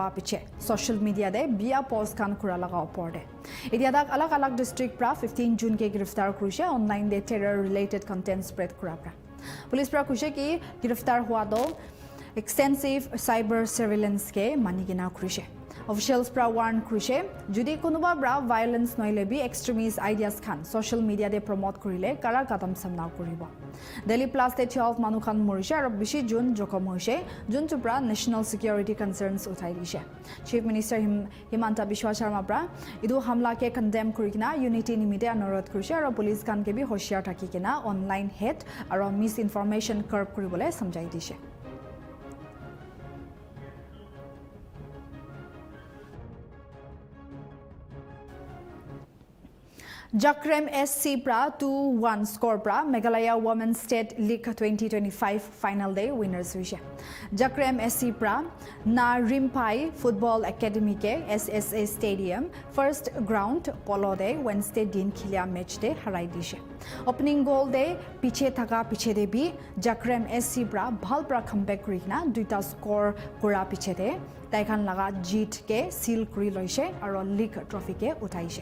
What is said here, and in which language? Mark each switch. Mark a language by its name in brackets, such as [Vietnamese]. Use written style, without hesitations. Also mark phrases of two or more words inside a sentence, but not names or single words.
[Naga Pidgin] piche [English] social media [Naga Pidgin] de bia post khan kura laga opor de Idia dak alag alag district pra 15 June ke giriftar kurise online de [English] terror related content spread [Naga Pidgin] kura pra Police pra kuise ki giriftar hua do [English] extensive cyber surveillance [Naga Pidgin] ke manigina kurise Officials pra warn krise judi konuba bra violence noile bi [English] extremist ideas [Naga Pidgin] khan [English] social media [Naga Pidgin] de promote kurile kara kadam samna kuribo. Delhi plus 12 manu khan morise aro bishi jun jokom hoise jun tu pra [English] national security concerns [Naga Pidgin] uthai dishe. Chief Minister Himanta Biswa Sharma pra idu hamla ke condemn kurikina unity nimite anurodh kurise aro police khan ke bi hoshiar thaki kena [English] online hate [Naga Pidgin] aro misinformation curb kuribole samjai dishe. Jakrem SC pra 2-1 score pra Meghalaya Women's State League 2025 final day winners hoise. Jakrem SC pra na Rimpai Football Academy ke SSA Stadium first ground polo day Wednesday din khilia match de harai dishe. [English] Opening goal [Naga Pidgin] day piche thaka piche de bi Jakrem SC pra bhal pra comeback kurikna duita score kura piche de taikhan laga jeet ke seal kuri loise aro [English] league trophy [Naga Pidgin] ke utaise.